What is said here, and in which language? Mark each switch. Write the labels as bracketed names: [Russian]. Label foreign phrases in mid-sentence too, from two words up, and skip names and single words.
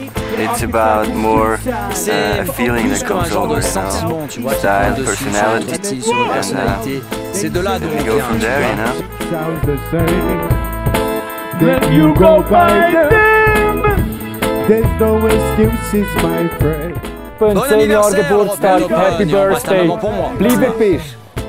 [English] It's about more a feeling that comes over, you know, style, personality, and we go from there, you know. Then you go by them. There's no excuses, my friend. [French] Bon anniversaire, [English] Geburtstag, happy birthday. [German] Liebe Fisch.